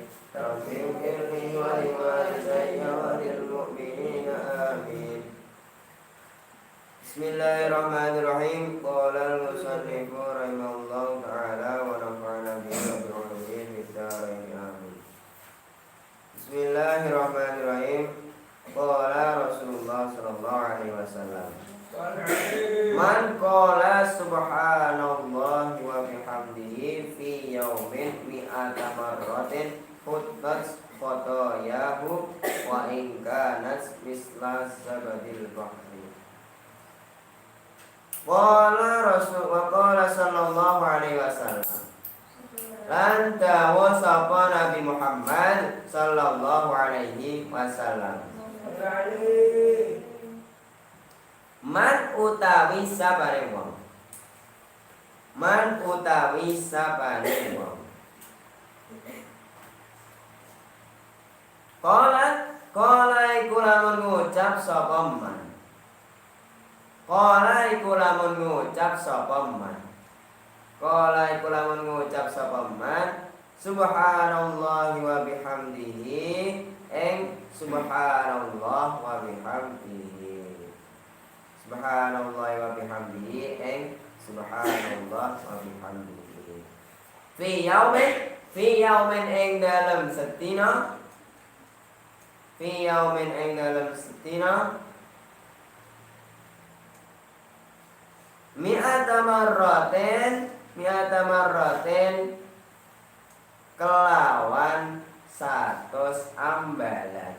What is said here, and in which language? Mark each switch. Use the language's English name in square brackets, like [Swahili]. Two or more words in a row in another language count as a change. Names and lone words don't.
[Arabic] رب اغفر لي ولوالدي وللمؤمنين آمين. بسم الله الرحمن الرحيم. قال المصنف رحمه الله تعالى ونفعنا به وبعلومه في الدارين آمين. بسم الله الرحمن الرحيم. قال رسول الله صلى الله عليه وسلم. من قال سبحان الله وبحمده في يوم مائة مرة حطت خطاياه وإن كانت مثل زبد البحر. قال رسول وقال صلى الله عليه وسلم. [Javanese] Lan dawa sapa Nabi Muhammad [Arabic] صلى الله عليه وسلم. [Javanese] Man utawi sabare wong. Man utawi sabare wong. Qala iku lamun ngucap sapa man. Qala iku lamun ngucap sapa man. Qala iku lamun ngucap sapa man. [Arabic] سبحان الله وبحمده. سبحان الله وبحمده. سبحان الله وبحمده سبحان الله وبحمده. في يوم [Javanese] ing dalam setina. [Arabic] في يوم [Javanese] ing dalam setina. [Arabic] مائة مرة [Javanese] kelawan 100 ambalan.